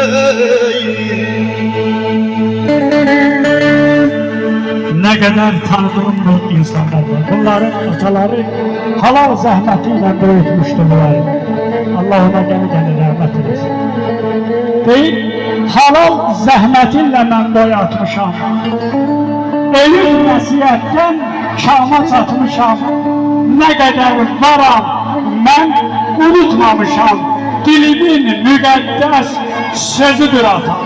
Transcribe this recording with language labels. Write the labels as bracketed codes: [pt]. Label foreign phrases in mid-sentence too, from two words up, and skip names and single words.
[tr] Ne kadar tanıdığım bu insanlar var. Bunların ataları halal zahmetiyle büyütmüştü bunları. Allah ona geni rahmet eylesin. [az] Deyip halal zəhmətinlə mən boy atmışam. Ölüm nəsiyyətdən şama çatmışam. Nə qədər varam mən unutmamışam. Dilimin müqəddəs sözüdür atam.